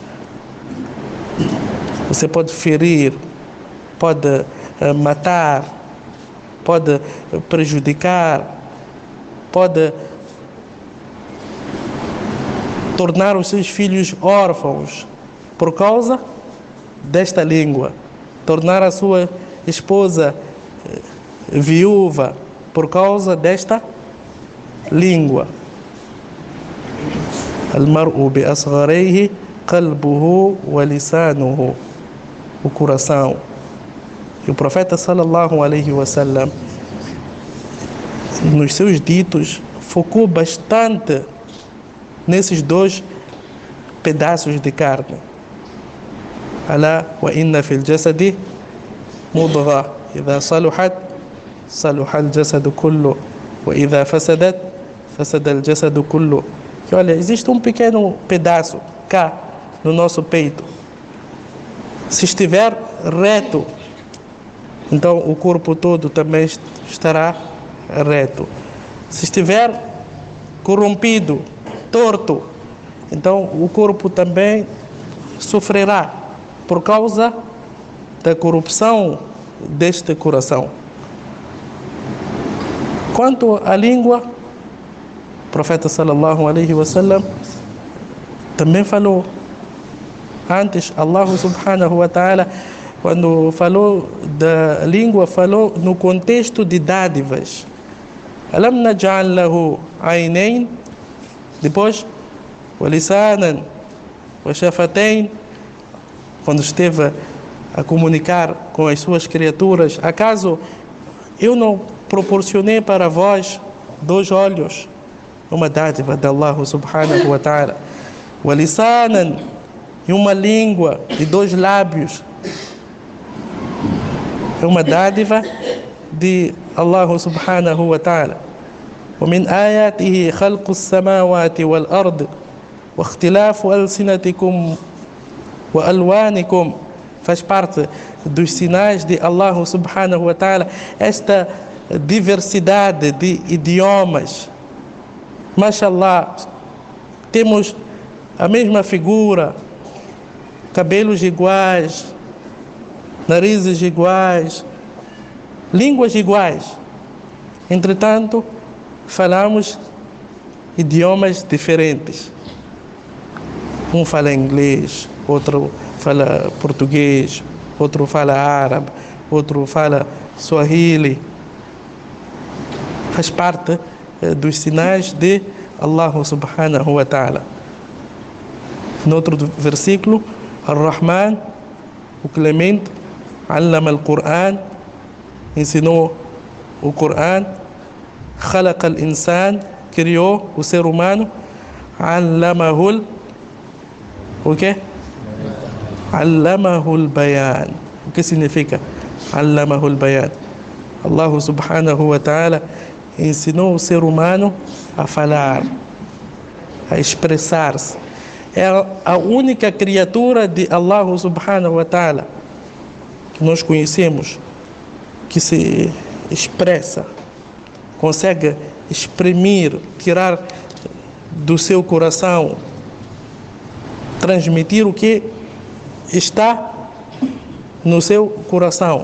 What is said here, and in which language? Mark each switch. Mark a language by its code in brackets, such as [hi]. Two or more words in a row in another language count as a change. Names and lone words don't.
[pt] Você pode ferir, pode matar, pode prejudicar, pode tornar os seus filhos órfãos por causa desta língua, tornar a sua esposa viúva por causa desta língua. [ar] المرء بأصغريه قلبه ولسانه. [pt] O coração. E o profeta [ar] صلى الله عليه وسلم, [pt] nos seus ditos, focou bastante nesses dois pedaços de carne. [ar] ألا وإن في الجسد مضغة إذا صلحت صلح الجسد كله وإذا فسدت فسد الجسد كله wa idha fasadat fasada al jasadu kullu. [pt] Que olha, existe um pequeno pedaço cá no nosso peito. Se estiver reto, então o corpo todo também estará reto. Se estiver corrompido, torto, então o corpo também sofrerá por causa da corrupção deste coração. Quanto à língua, o profeta [ar] صلى الله عليه وسلم [pt] também falou. Antes, [ar] الله سبحانه وتعالى, [pt] quando falou da língua, falou no contexto de dádivas. [ar] ألم نجعل له عينين, depois ولسانا وشفتين, [pt] quando esteve a comunicar com as suas criaturas, acaso eu não proporcionei para vós 2 olhos? Uma dádiva de [ar] الله سبحانه وتعالى. ولسانا, [pt] e uma língua e 2 lábios. É uma dádiva de [ar] الله سبحانه وتعالى. ومن آياته خلق السماوات والأرض واختلاف ألسنتكم وألوانكم. [pt] Faz parte dos sinais de [ar] الله سبحانه وتعالى [pt] esta diversidade de idiomas. Mashallah, temos a mesma figura, cabelos iguais, narizes iguais, línguas iguais. Entretanto, falamos idiomas diferentes. Um fala inglês, outro fala português, outro fala árabe, outro fala swahili. Faz parte dos sinais de [ar] الله سبحانه وتعالى. [pt] No outro versículo, Ar-Rahman, o Clemente, [ar] علم القرآن, [pt] ensinou o Qur'an, [ar] خلق الإنسان, [pt] criou o ser humano, allamahul, o quê? [ar] علمه البيان. [pt] O que significa [ar] علمه البيان? الله سبحانه وتعالى [pt] ensinou o ser humano a falar, a expressar-se. É a única criatura de [ar] الله سبحانه وتعالى [pt] que nós conhecemos que se expressa, consegue exprimir, tirar do seu coração, transmitir o que está no seu coração.